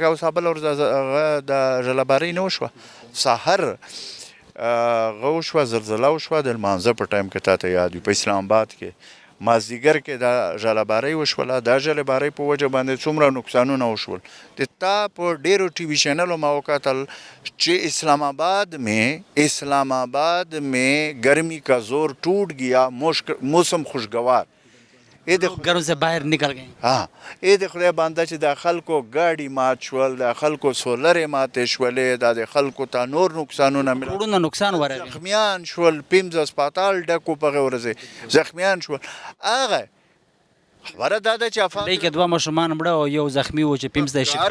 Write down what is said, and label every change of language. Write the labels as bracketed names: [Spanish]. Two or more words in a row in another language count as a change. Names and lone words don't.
[Pashto] لکه اوس بله ورځ د ژلهبارۍ نه وشوه، سحر هغه وشوه، زلزله وشوه د لمانځه په ټایم کې تا ته یاد وي په اسلام آباد کې مازدیګر کې دا ژلهبارۍ وشوله. دا ژلهبارۍ په وجه باندې څومره نقصانونه وشول. د تا په ډېرو ټي وي چینلو ما وکتل چې اسلام آباد [Urdu] میں گرمی کا زور ٹوٹ گیا، موسم خوشگوار. گھروں سے باہر نکل گئے. [Pashto] ای د خدای بنده چې د خلکو ګاډي مات شول، د خلکو سولرې ماتې شولې، دا د خلکو ته نور نقصانونه کروڑونه نقصان ورغی، زخمیان شول، 15 هسپتال ډکو په هغې ورځې زخمیان شول. هغه خبره دا ده چې دی کې 2 ماشومان مړه او یو زخمی و چې 15 شي.